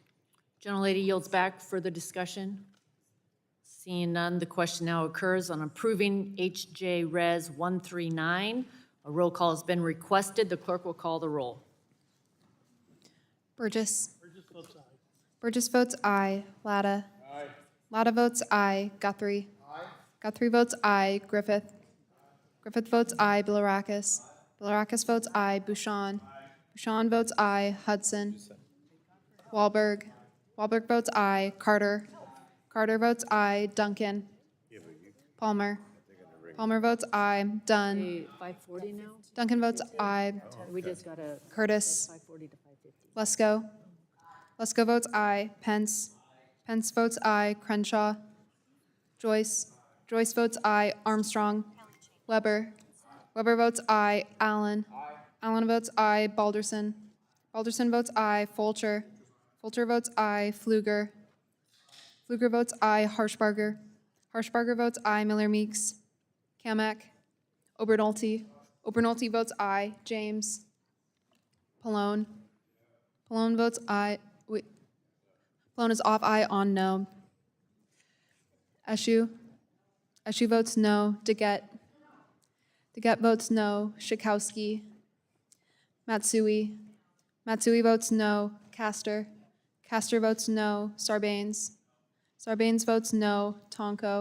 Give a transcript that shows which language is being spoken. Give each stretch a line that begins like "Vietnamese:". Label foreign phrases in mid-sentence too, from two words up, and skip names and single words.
English: Gentlelady yields back. Further discussion? Seeing none, the question now occurs on approving HJ Res 139. A roll call has been requested. The clerk will call the roll. Burgess. Burgess votes aye. Latta. Latta votes aye. Guthrie. Guthrie votes aye. Griffith. Griffith votes aye. Bilirakis. Bilirakis votes aye. Bouchon. Bouchon votes aye. Hudson. Wahlberg. Wahlberg votes aye. Carter. Carter votes aye. Duncan. Palmer. Palmer votes aye. Dunn. 540 now? Duncan votes aye. We just got to. Curtis. 540 to 550. Lesko. Lesko votes aye. Pence. Pence votes aye. Crenshaw. Joyce. Joyce votes aye. Armstrong. Weber. Weber votes aye. Allen. Allen votes aye. Balderson. Balderson votes aye. Fulcher. Fulcher votes aye. Pfluger. Pfluger votes aye. Harshbarger. Harshbarger votes aye. Miller Meeks. Kamak. Obernolte. Obernolte votes aye. James. Pallone. Pallone votes aye. Wait. Pallone is off aye on no. Eshu. Eshu votes no. Deget. Deget votes no. Schakowsky. Matsui. Matsui votes no. Castor. Castor votes no. Sarbanes. Sarbanes votes no. Tonko.